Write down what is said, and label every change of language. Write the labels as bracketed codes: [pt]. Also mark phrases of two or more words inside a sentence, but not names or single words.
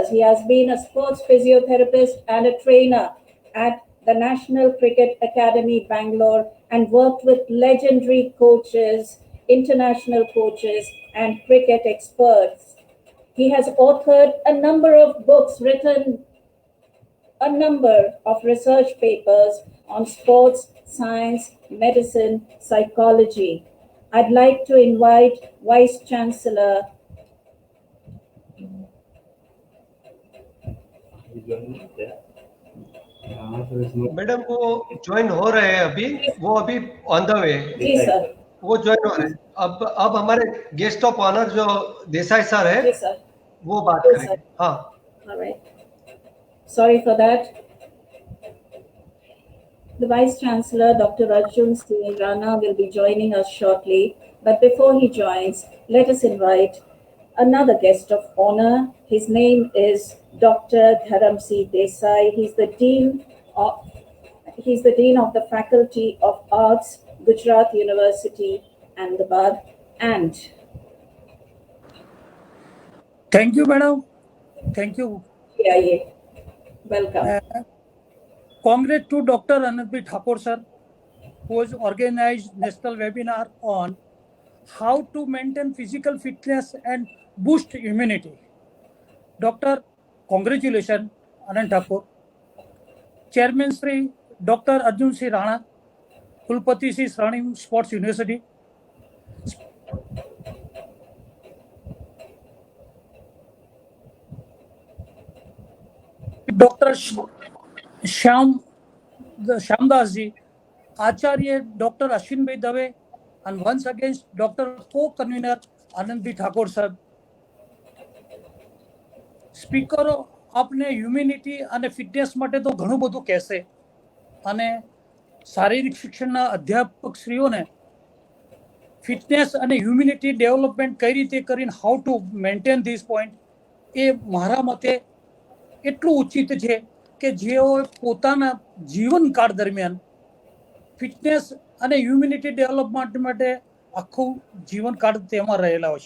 [en] He has been a sports physiotherapist and a trainer at the National Cricket Academy, Bangalore, and worked with legendary coaches, international coaches, and cricket experts. He has authored a number of books, written a number of research papers on sports, science, medicine, psychology. I'd like to invite Vice Chancellor [hi] मैडम वो ज्वाइन हो रहे हैं अभी, वो अभी [en] on the way. [hi] जी सर. वो ज्वाइन हो रहे हैं. अब हमारे [en] guest of honor [hi] जो देसाई सर है जी सर. वो बात जी, करेंगे. सर. हाँ [en] All right. Sorry for that. The Vice Chancellor, Dr. Arjun Singh Rana, will be joining us shortly. But before he joins, let us invite another guest of honor. His name is Dr. Dharamsee Desai. He's the Dean of the Faculty of Arts, Gujarat University, Ahmedabad. And thank you madam. thank you. yeah, welcome. Congrats to Dr. Anand Thakur sir, who has organized national webinar on how to maintain physical fitness and boost immunity. Doctor, congratulations, Anand Thakur. Chairman Sri Dr. Arjun C. Rana, Kulpati Sri Saranim Sports University. Dr. Shyamdas ji, Acharya Dr. Ashwin Bhai Dave, and once again Dr. Co-Convener Anand Thakur sir. [gu] સ્પીકરો આપને હ્યુમિનિટી અને ફિટનેસ માટે તો ઘણું બધું કહેશે અને શારીરિક શિક્ષણના અધ્યાપક શ્રીઓને ફિટનેસ અને [en] immunity development [gu] કઈ રીતે કરીને [en] how to maintain this point [gu] એ મારા મતે એટલું ઉચિત છે કે જેઓ પોતાના જીવનકાળ દરમિયાન ફિટનેસ અને [en] immunity development [gu] માટે આખું જીવનકાળ તેમાં રહેલા હોય છે.